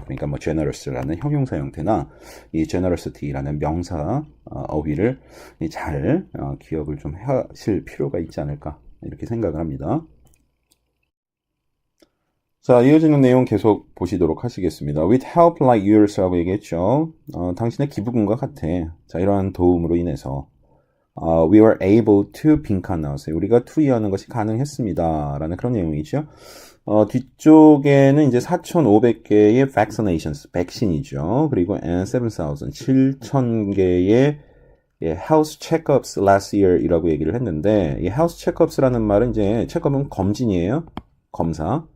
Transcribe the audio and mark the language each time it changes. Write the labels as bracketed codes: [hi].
[ko] 그러니까 뭐 generous라는 형용사 형태나 이 generosity라는 명사 어휘를 잘 기억을 좀 하실 필요가 있지 않을까 이렇게 생각을 합니다. 자, 이어지는 내용 계속 보시도록 하시겠습니다. [en] With help like yours [ko] 라고 얘기했죠. 당신의 기부금과 같아. 자, 이러한 도움으로 인해서 [en] we were able to [ko] 빈칸 나왔어요. 우리가 투이하는 것이 가능했습니다. 라는 그런 내용이죠. 뒤쪽에는 이제 4,500개의 vaccinations, 백신이죠. 그리고 and 7,000개의 [en] health checkups last year [ko] 이라고 얘기를 했는데, 이 health checkups라는 말은 이제, 체크업은 검진이에요. 검사.